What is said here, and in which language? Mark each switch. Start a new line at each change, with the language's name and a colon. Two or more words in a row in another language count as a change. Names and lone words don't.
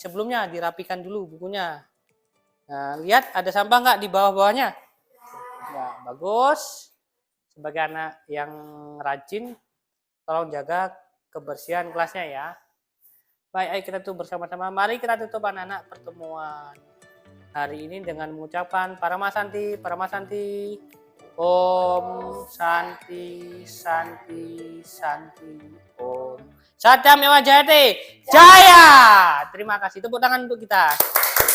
Indonesian: Sebelumnya dirapikan dulu bukunya. Nah, lihat ada sampah nggak di bawah-bawahnya? Ya, bagus. Sebagai anak yang rajin, tolong jaga kebersihan kelasnya ya. Baik, ayo kita tutup bersama-sama. Mari kita tutup anak-anak pertemuan hari ini dengan mengucapkan para mas Santi,
Sanskrit: ॐ शान्ति शान्ति शान्ति ॐ सत्यम् एव जयते जय.
Indonesian: Terima kasih, tepuk tangan untuk kita.